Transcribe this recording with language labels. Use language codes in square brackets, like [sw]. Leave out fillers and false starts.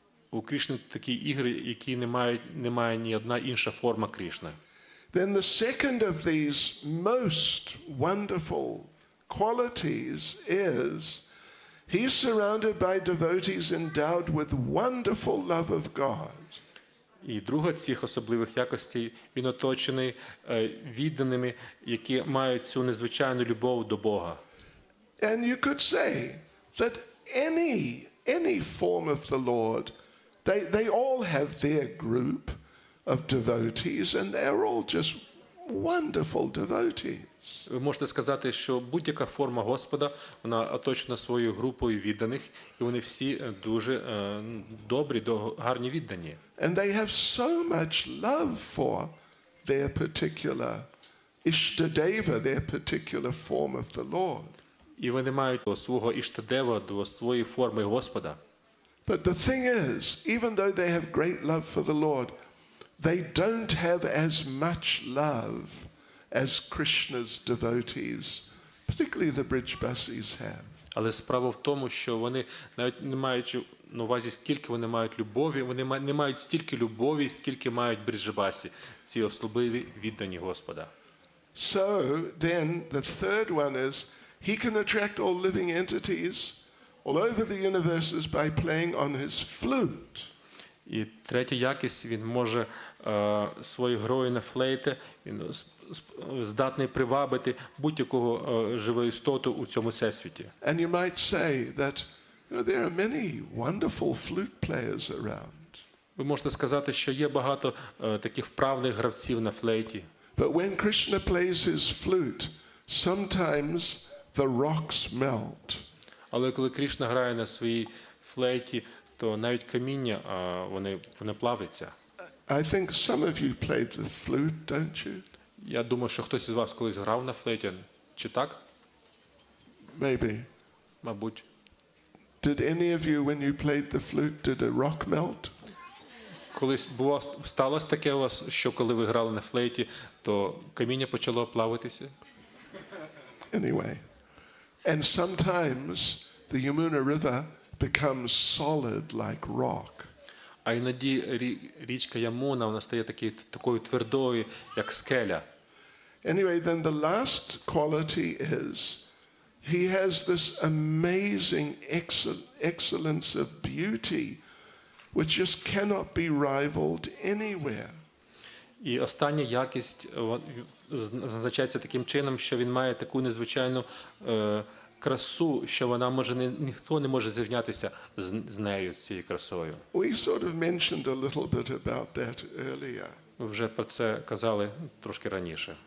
[uk] У Крішни такі ігри, які немає ні одна інша форма Крішни. [en] Then the second of these most wonderful qualities is he's surrounded by devotees endowed with wonderful love of God. [uk] І друга з цих особливих якостей, він оточений відданими, які мають цю незвичайну любов до Бога. [en] And you could say that any form of the Lord, they all have their group of devotees, and they're all just wonderful devotees. [uk] Ви можете сказати, що будь-яка форма Господа, вона оточена своєю групою відданих, і вони всі дуже добрі, гарні віддані. [en] And they have so much love for their particular Ishtadeva, their particular form of the Lord. [uk] І вони мають до свого Іштадева, до своєї форми Господа. [en] But the thing is, even though they have great love for the Lord, they don't have as much love as Krishna's devotees, particularly the Brijbasis have. [uk] Але справа в тому, що вони навіть не мають на увазі, скільки вони мають любові, вони не мають стільки любові, скільки мають Бриджбасі, ці особливі віддані Господа. [en] So then the third one is he can attract all living entities all over the universes by playing on his flute. [uk] І третя якість, він може своєю грою на флейті, він здатний привабити будь-якого живу істоту у цьому всесвіті. [en] And you might say that there are many wonderful flute players around. [uk] Ви можете сказати, що є багато таких вправних гравців на флейті. [en] But when Krishna plays his flute, sometimes the rocks melt. [uk] Але коли Крішна грає на своїй флейті, то навіть каміння, вони плавляться. [en] I think some of you played the flute, don't you? [uk] Я думаю, що хтось із вас колись грав на флейті, чи так? [en] Maybe. [uk] Мабуть. [en] Did any of you, when you played the flute, did a rock melt? [uk] Колись сталося таке у вас, що коли ви грали на флейті, то каміння почало плавитися? [en] Anyway. And sometimes the Yamuna River becomes solid like rock. [uk] А іноді річка Ямуна, вона стає такою твердою, як скеля. [en] Anyway, then the last quality is he has this amazing excellence of beauty which just cannot be rivaled anywhere. [uk] І остання якість зазначається таким чином, що він має таку незвичайну красу, що вона може ніхто не може зрівнятися з нею, з цією красою. [en] We sort of mentioned a little bit about that earlier. [uk] Ви вже про це казали трошки раніше.